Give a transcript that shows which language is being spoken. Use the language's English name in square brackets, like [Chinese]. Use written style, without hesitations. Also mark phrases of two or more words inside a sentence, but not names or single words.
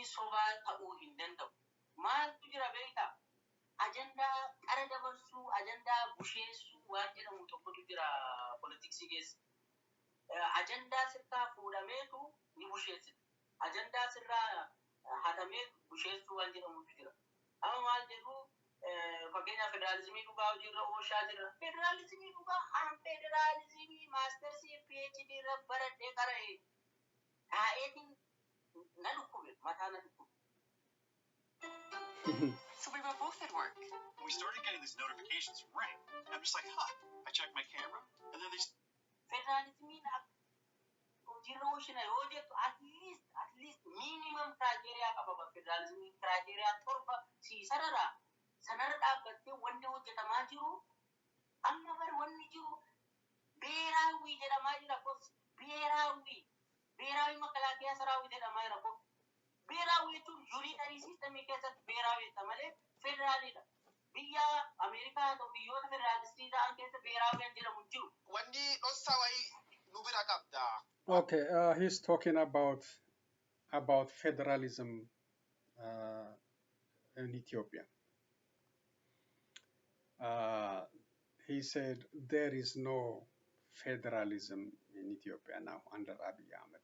[Oromo] sobaa ta'uu hin danda'u maaltu jira beektaa ajandaa qara dabarsuu ajandaa busheessuu waan jedhamu tokkotu jira politiksii keessa ajandaa sirraa fuudhameetu ni busheessita ajandaa sirraa hatamee busheessuu waan jedhamutu jira Amma maal jedhu fakkeenya federaalizimii dhugaa hojiirra oolchaa jira. Federalizimii dhugaa federalizimii maastersii PhD irra baradhee qara'e taa'eetiin na dhukkube mataa na dhukkube. [English] So we were both at work. We started getting these notifications ring. I'm just like, huh. I checked my camera, and then these. [Oromo] Federalizimii hojiirra oolchina yoo jettu [English] at least minimum criteria [Oromo] qaba federalizimii criteria torba siisarara sanarra dhaabbattee wanni hojjetamaa jiru amma bar wanni jiru beeraawi jedhamaa jira kos beeraawi makalaakiyaa saraawwi jedhamaa jira kos beeraawi jechuun unitary systemii keessatti beeraawi jetta malee federaalidha. Biyya Ameerikaa ta'u biyyoota federaalistii ta'an keessa beeraawi jedhamu jiru. Wanni dhossaa wayii nu bira qabda. [English] Okay, he's talking about federalism in Ethiopia. He said there is no federalism in Ethiopia now under Abiy Ahmed.